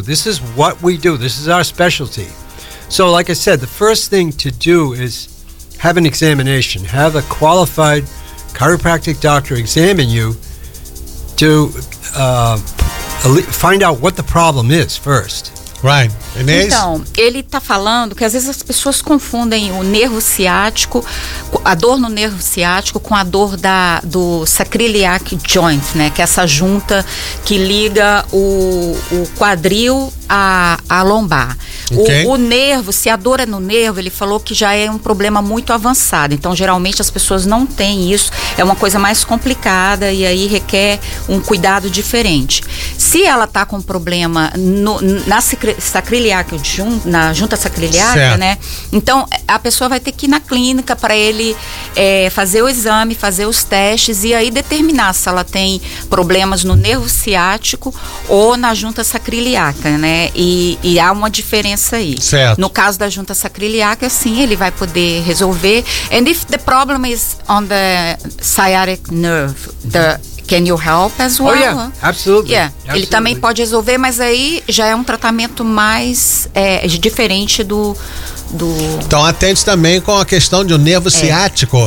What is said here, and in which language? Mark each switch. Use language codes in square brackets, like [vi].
[en] This is what we do. This is our specialty. So, like I said, the first thing to do is have an examination. Have a qualified chiropractic doctor examine you to find out what the problem is first. Right. [pt] Então, ele está falando que às vezes as pessoas confundem o nervo ciático, a dor no nervo ciático com a dor do sacroiliac joint, né? Que é essa junta que liga o quadril à lombar. [en] Okay. [pt] O nervo, se a dor é no nervo, ele falou que já é um problema muito avançado. Então, geralmente as pessoas não têm isso, é uma coisa mais complicada e aí requer um cuidado diferente. Se ela está com problema na sacroiliaca, na junta sacroiliaca, né? Então, a pessoa vai ter que ir na clínica para ele fazer o exame, fazer os testes e aí determinar se ela tem problemas no nervo ciático ou na junta sacroiliaca, né? E há uma diferença aí. Certo. No caso da junta sacroiliaca, sim, ele vai poder resolver. [en] And if the problem is on the sciatic nerve, can you help as well? Oh, yeah. Absolutely. Yeah. Absolutely. [pt] Ele também pode resolver, mas aí já é um tratamento mais diferente do... Então, atente também com a questão de um nervo ciático.